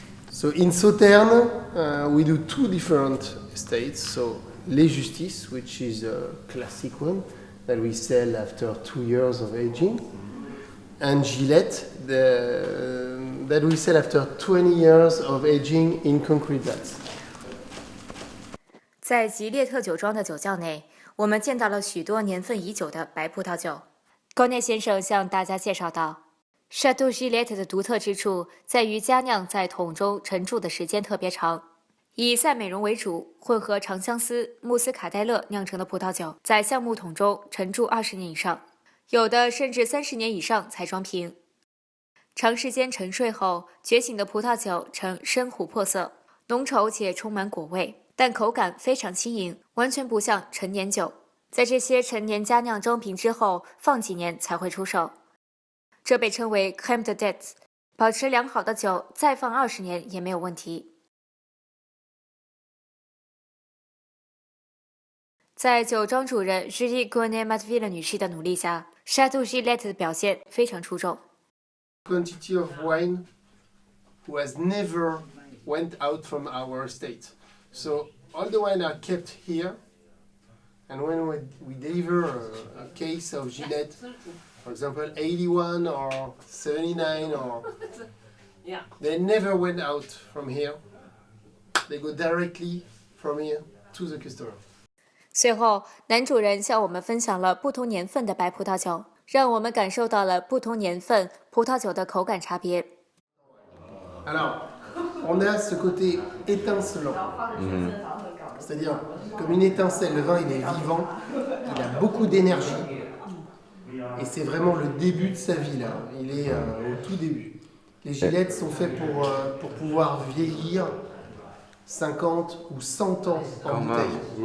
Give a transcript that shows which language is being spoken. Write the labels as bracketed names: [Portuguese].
[English] So in Sauterne, we do 2 different estates. So Les Justices, which is a classic one that we sell after 2 years of aging, and Gillette, that we sell after 20 years of aging in concrete vats. [Chinese] 在吉列特酒庄的酒窖内，我们见到了许多年份已久的白葡萄酒。高内先生向大家介绍道 ，Chateau Gillette 的独特之处在于佳酿在桶中陈贮的时间特别长。以赛美容为主，混合长相思、穆斯卡戴勒酿成的葡萄酒，在橡木桶中陈贮20年以上，有的甚至30年以上才装瓶。长时间沉睡后，觉醒的葡萄酒呈深琥珀色，浓稠且充满果味。但口感非常轻盈，完全不像陈年酒。在这些陈年佳酿装瓶之后，放几年才会出售。这被称为 crème de dette， 保持良好的酒再放20年也没有问题。在酒庄主人 Julie Gonnet-Matteville 女士的努力下 ，Chateau Gillette 的表现非常出众。 [English] Quantity of wine who has never went out from our estate. So all the wine are kept here, and when we deliver a case of Gillette, for example, 81 or 79, or they never went out from here. They go directly from here to the customer. [Chinese] 随后，男主人向我们分享了不同年份的白葡萄酒，让我们感受到了不同年份葡萄酒的口感差别。 [French] Alors, on a ce côté étincelant. C'est-à-dire, comme une étincelle, le vin il est vivant, il a beaucoup d'énergie. Et c'est vraiment le début de sa vie là, il est au tout début. Les Gillettes sont faits pour pouvoir vieillir 50 ou 100 ans en bouteille.